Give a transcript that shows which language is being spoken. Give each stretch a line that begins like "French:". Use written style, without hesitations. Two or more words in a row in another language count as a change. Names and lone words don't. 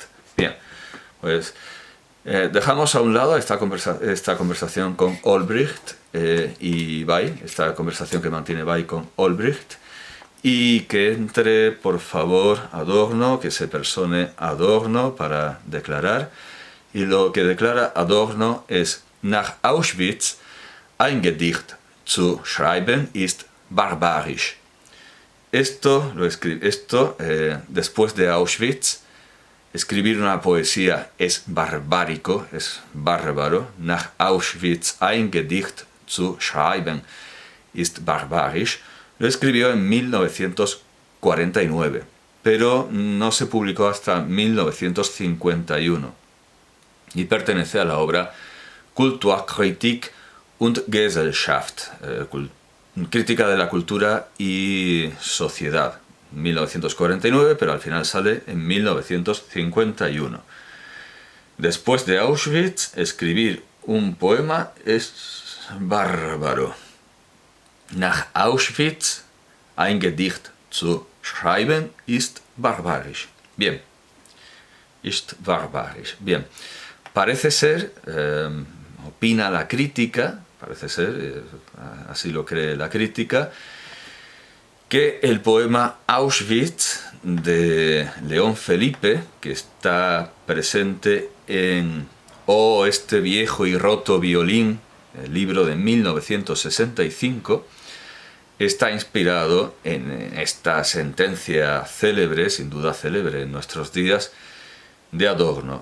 Spanish: Bien, pues dejamos a un lado esta conversación con Olbricht y Bay, esta conversación que mantiene Bay con Olbricht, y que entre, por favor, Adorno, que se persone Adorno para declarar. Y lo que declara Adorno es:
German: Nach Auschwitz ein Gedicht zu schreiben ist barbarisch.
Spanish: Después de Auschwitz, escribir una poesía es barbárico, es bárbaro.
German: Nach Auschwitz ein Gedicht zu schreiben ist barbarisch.
Spanish: Lo escribió en 1949, pero no se publicó hasta 1951 y pertenece a la obra Kulturkritik und Gesellschaft, crítica de la cultura y sociedad, 1949, pero al final sale en 1951. Después de Auschwitz, escribir un poema es bárbaro. Nach Auschwitz ein Gedicht zu schreiben ist barbarisch.
German: Bien. Ist barbarisch.
Spanish: Bien. Parece ser, opina la crítica, parece ser, así lo cree la crítica, que el poema Auschwitz de León Felipe, que está presente en Oh, este viejo y roto violín, el libro de 1965, está inspirado en esta sentencia célebre, sin duda célebre en nuestros días, de Adorno.